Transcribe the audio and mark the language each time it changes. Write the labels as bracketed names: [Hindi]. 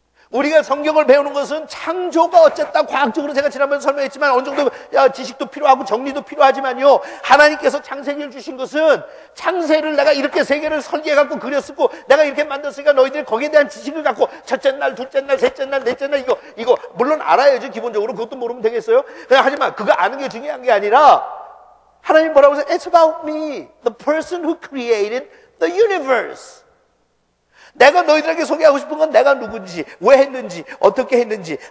[Korean] 우리가 성경을 배우는 것은 창조가 어쨌다 과학적으로 제가 지난번에 설명했지만 어느 정도 지식도 필요하고 정리도 필요하지만요, 하나님께서 창세기를 주신 것은 창세를 내가 이렇게 세계를 설계해갖고 그렸고 내가 이렇게 만들었으니까 너희들이 거기에 대한 지식을 갖고 첫째 날, 둘째 날, 셋째 날, 넷째 날 이거 물론 알아야죠. 기본적으로 그것도 모르면 되겠어요? 하지만 그거 아는 게 중요한 게 아니라 하나님 뭐라고 하세요? [English] It's about me, the person who created the universe. [Korean] 내가 너희들에게 소개하고 싶은 건 내가 누군지, 왜 했는지, 어떻게 했는지.